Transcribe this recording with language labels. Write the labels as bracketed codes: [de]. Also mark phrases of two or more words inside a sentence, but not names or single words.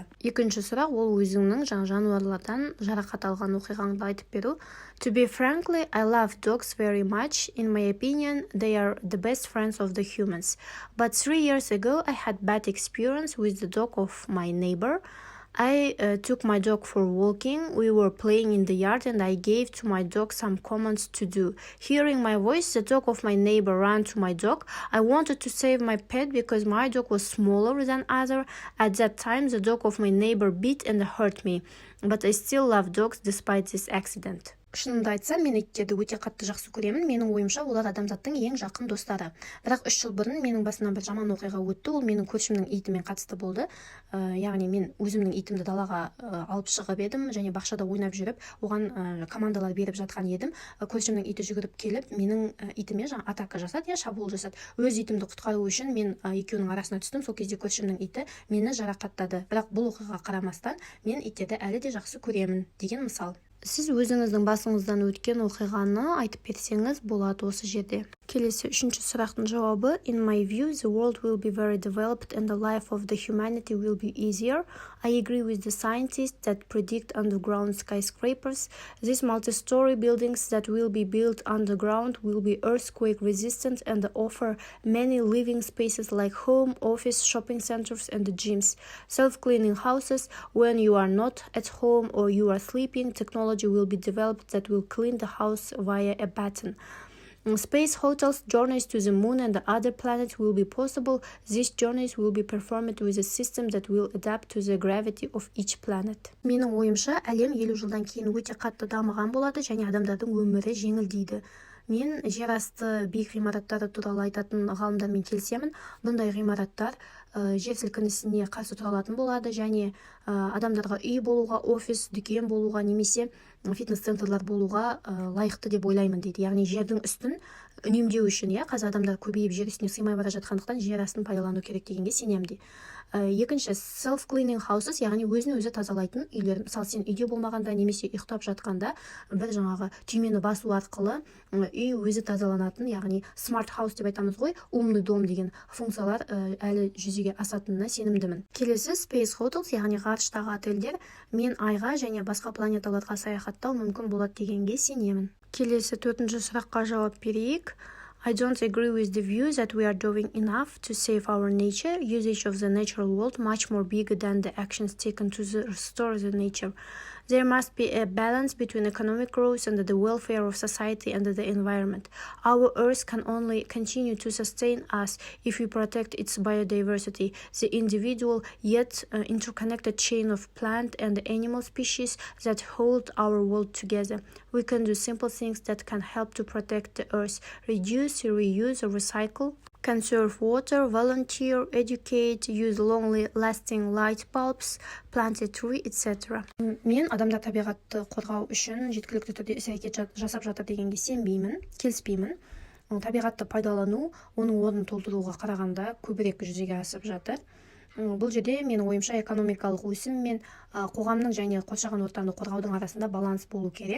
[kk] Екінші сұрақ ол өзіңнің жануарлардан жарақат алған оқиғаңды айтып беру. [en] To be frankly, I love dogs very much. In my opinion, they are the best friends of the humans. But 3 years ago, I had bad experience with the dog of my neighbor. I took my dog for walking. We were playing in the yard and I gave to my dog some commands to do. Hearing my voice, the dog of my neighbor ran to my dog. I wanted to save my pet because my dog was smaller than other. At that time, the dog of my neighbor bit and hurt me. But I still love dogs despite this accident. [kk] Шынымды айтсам, мен иттерді өте қатты жақсы көремін. Менің ойымша, олар адамзаттың ең жақын достары. Бірақ 3 жыл бұрын менің басымнан бір жаман оқиға өтті. Ол менің көршімнің итімен қатысты болды. Яғни мен өзімнің итімді далаға алып шығып едім және бақшада ойнап жүріп, оған командалар беріп жатқан едім. Көршімнің иті жүгіріп келіп, менің итіме атака жасады, шабуыл жасады. Өз итімді құтқару үшін мен екеуінің арасына түстім. Сол кезде көршімнің иті мені жарақаттады. Бірақ бұл оқиғаға қарамастан мен иттерді әлі де жақсы көремін деген мысал. Сіз өзіңіздің басыңыздан өткен оқиғаны айтып берсеңіз болады осы жерде. Келесі 3-ші сұрақтың жауабы: [en] In my view, the world will be very developed and the life of the humanity will be easier. I agree with the scientists that predict underground skyscrapers. These multi-story buildings that will be built underground will be earthquake resistant and offer many living spaces like home, office, shopping centers and gyms. Self-cleaning houses. When you are not at home or you are sleeping, technology will be developed that will clean the house via a button. Space hotels, journeys to the moon and the other planets will be possible. These journeys will be performed with a system that will adapt to the gravity of each planet. [kk] Менің ойымша, әлем 50 жылдан кейін өте қатты дамыған болады және адамдардың өмірі жеңілдейді. Мен жер асты биік ғимараттары туралы айтатын ғалымдармен келісемін. Бұндай ғимараттар жер сілкінісіне қарсы тұра алатын болады және адамдарға үй болуға, офис, дүкен болуға немесе фитнес-центрлар болуға лайықты деп ойлаймын дейді. Яғни жердің үстін үнемдеу үшін, қазір адамдар көбейіп жер үстіне сыймай бара жатқандықтан жер астын пайдалану керек дегенге сенемін. Екінші, [en] self-cleaning houses, [kk] яғни өзін өзі тазалайтын үйлер. Мысалы, сен үйде болмағанда немесе ұйықтап жатқанда бір жаңағы түймені басу арқылы үй өзі тазаланатын, яғни [en] smart house [kk] деп айтамыз ғой, [ru] умный дом [kk] деген функциялар әлі жүзеге асатынына сенімдімін. Келесі, [en] space hotels, [kk] яғни ғарыштағы отельдер. Мен айға және басқа планеталарға саяхаттау мүмкін болады дегенге сенемін. Келесі 4-ші сұраққа жауап берейік. [en] I don't agree with the view that we are doing enough to save our nature. Usage of the natural world much more bigger than the actions taken to restore the nature. There must be a balance between economic growth and the welfare of society and the environment. Our Earth can only continue to sustain us if we protect its biodiversity, the individual yet interconnected chain of plant and animal species that hold our world together. We can do simple things that can help to protect the Earth: reduce, reuse, or recycle. Conserve water, volunteer, educate, use long-lasting light bulbs, plant a tree, etc. [kk] Мен адамдар табиғатты қорғау үшін жеткілікті түрде іс-әрекет жасап жатыр дегенге сенбеймін, келіспеймін. Табиғатты пайдалану, оның орнын толтыруға қарағанда көбірек жүзеге асып жатыр. Бұл жерде менің ойымша экономикалық өсім мен қоғамның және қоршаған ортаны қорғаудың арасында баланс болу керек.